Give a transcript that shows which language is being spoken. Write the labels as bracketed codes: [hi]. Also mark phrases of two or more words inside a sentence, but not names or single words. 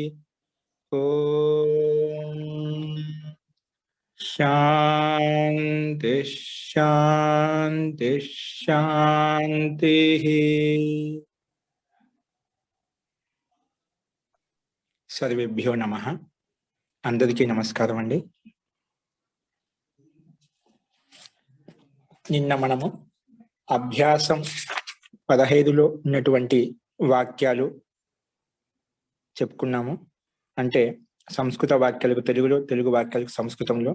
[sa] ओम शांति शांति शांति। सर्वेभ्यो नमः। [te] అందరికీ నమస్కారం అండీ। నిన్న మనము అభ్యాసం 15లో ఉన్నటువంటి వాక్యాలు చెప్పుకున్నాము. అంటే సంస్కృత వాక్యాలకు తెలుగులో, తెలుగు వాక్యాలకు సంస్కృతంలో.